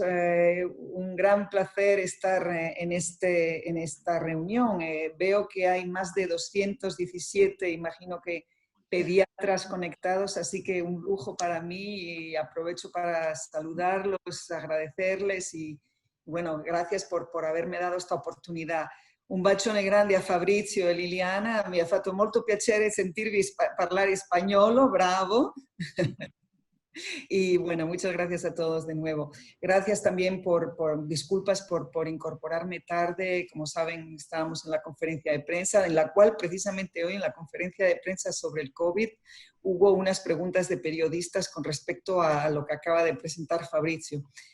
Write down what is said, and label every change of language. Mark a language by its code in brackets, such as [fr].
[es] Un gran placer estar en esta reunión. Veo que hay más de 217, imagino que pediatras conectados, así que un lujo para mí y aprovecho para saludarlos, agradecerles y bueno, gracias por haberme dado esta [it] oportunità. Un bacione grande a Fabrizio e Liliana, mi ha fatto molto piacere sentirvi parlare spagnolo, bravo. [es] Y bueno, muchas gracias a todos de nuevo. Gracias también disculpas por incorporarme tarde. Como saben, estábamos en la conferencia de prensa, en la cual precisamente hoy en la conferencia de prensa sobre el COVID hubo unas preguntas de periodistas con respecto a lo que acaba de presentar Fabrizio.